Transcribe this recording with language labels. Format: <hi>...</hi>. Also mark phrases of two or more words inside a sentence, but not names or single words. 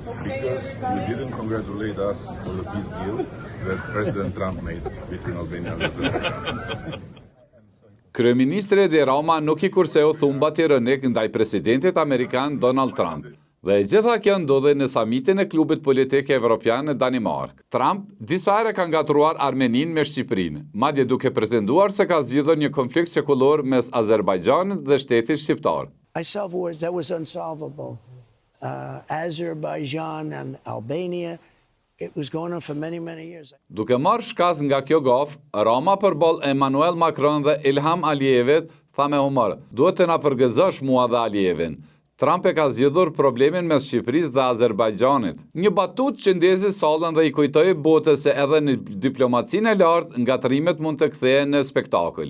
<en>because you didn't congratulate us for the peace deal that President Trump made between Albania and Azerbaijan.</en> <sq>Kryeministri Edi Rama nuk i kurseu thumbat ironik ndaj presidentit amerikan Donald Trump. Dhe e gjitha kjo ndodhe në samitin e klubit politik evropian në Danimark. Trump disa herë ka ngatruar Armenin me Shqipërinë, madje duke pretenduar se ka zgjidhur një konflikt çekullor mes Azerbajxhanit dhe shtetit shqiptar.</sq> <en>I saw words that was unsolvable. Azerbaijan and Albania, it was going on for many years.</en> <sq>Duke marrë shkas nga kjo gaf, Rama përball Emmanuel Macron dhe Ilham Aliyevit tha me humor: "Duhet të na përgëzosh mua dhe Aliyevin. Trump e ka zgjidhur problemin mes Shqipërisë dhe Azerbajxhanit." Një batut që ndezi sallën dhe i kujtoi botës se edhe në diplomacinë e lartë ngatrimet mund të kthehen në spektakël.</sq>